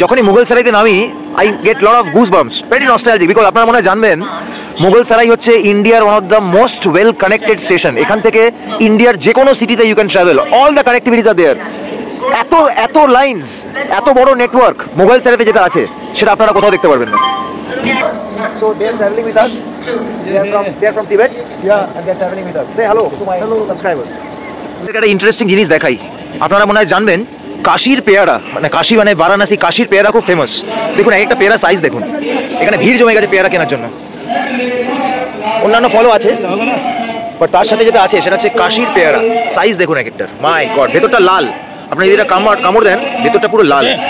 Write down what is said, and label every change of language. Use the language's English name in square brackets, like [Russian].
[Bangla] যখনই মুঘল সরাইতে নামি [English] I get lot of goose bumps, very nostalgic. Because [Bangla] আপনারা মনে হয় জানবেন মুঘল সরাই হচ্ছে ইন্ডিয়ার [English] One of the most well connected station. [Bangla] এখান থেকে ইন্ডিয়ার যে কোনো সিটিতে [English] You can travel, all the connectivities are there. [Bangla] এত এত লাইন্স, এত বড় নেটওয়ার্ক মুঘল সরাইতে যেটা আছে সেটা আপনারা কোথাও দেখতে পারবেন না। [English] So they are traveling with us. They are from Tibet. Yeah, and they are traveling with us. Say hello to my subscribers. [Bangla] একটা ইন্টারেস্টিং জিনিস দেখাই। আপনারা মনে হয় জানবেন কাশীর পেয়ারা, মানে কাশী মানে বারাণসী, কাশীর পেয়ারা খুব ফেমাস। দেখুন এক একটা পেয়ারা সাইজ দেখুন, এখানে ভিড় জমে গেছে পেয়ারা কেনার জন্য। অন্যান্য ফলও আছে, বাট তার সাথে যেটা আছে সেটা হচ্ছে কাশীর পেয়ারা। সাইজ দেখুন এক একটার, [English] My god. [Bangla] ভেতরটা লাল, আপনি যদি এটা কামড় দেন ভেতরটা পুরো লাল।